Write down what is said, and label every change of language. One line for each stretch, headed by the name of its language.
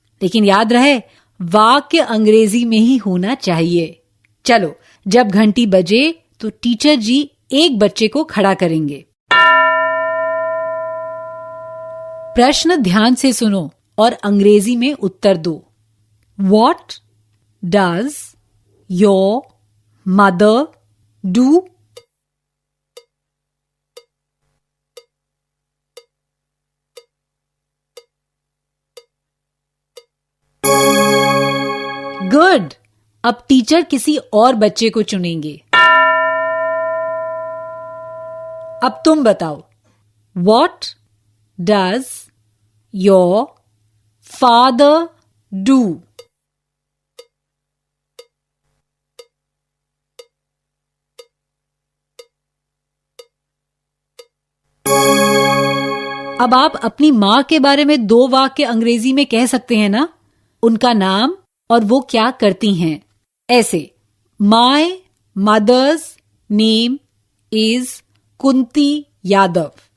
Hindi: लेकिन याद रहे, वाक्य अंग्रेजी में ही होना चाहिए। चलो, जब घंटी बजे तो टीचर जी एक बच्चे को खड़ा करेंगे। प्रश्न ध्यान से सुनो और अंग्रेजी में उत्तर दो।
English: What does your mother do? Good.
Hindi: अब टीचर किसी और बच्चे को चुनेंगे। अब तुम बताओ।
English: What does your father do?
Hindi: अब आप अपनी मां के बारे में 2 वाक्य अंग्रेजी में कह सकते हैं ना, उनका नाम और वो क्या करती हैं। ऐसे,
English: My mother's name is Kunti Yadav.